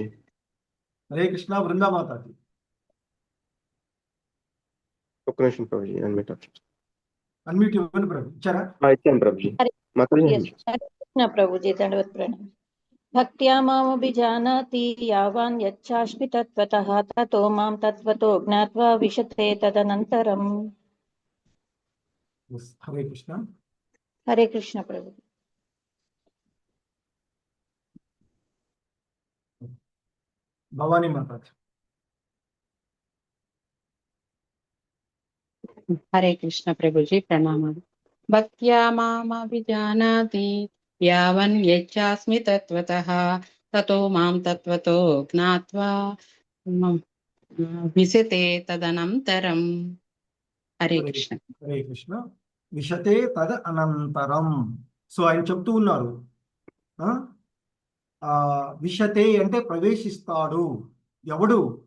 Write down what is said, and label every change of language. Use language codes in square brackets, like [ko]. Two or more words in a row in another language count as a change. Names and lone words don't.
[te] హరే కృష్ణ బృందామాతాజీ. ఒక్క నిమిషం ప్రభుజీ, అన్మ్యూట్ ఇవ్వండి ప్రభు. ఇచ్చారా? ఇచ్చాను ప్రభుజీ. కృష్ణ ప్రభుజీ దండవత్ ప్రణామం. [sa] భక్త్యా మామభిజానాతి యావాన్ యచ్చాస్మి తత్వతః తతో మాం తత్వతో జ్ఞాత్వా విశతే తదనంతరం. [te] హరే కృష్ణ. హరే కృష్ణ ప్రభు. భవానీ మాతాజీ. హరే కృష్ణ ప్రభుజీ ప్రణామాలు. [sa] భక్త్యా మామభిజానాతి యావన్ యచ్చాస్మి తత్వతః తతో మాం తత్వతో జ్ఞాత్వా విశతే తదనంతరం. [te] హరే కృష్ణ. [sa] హరే కృష్ణ. విశతే తద అనంతరం. [te] సో ఆయన చెప్తూ ఉన్నారు, విశతే అంటే ప్రవేశిస్తాడు. ఎవడు?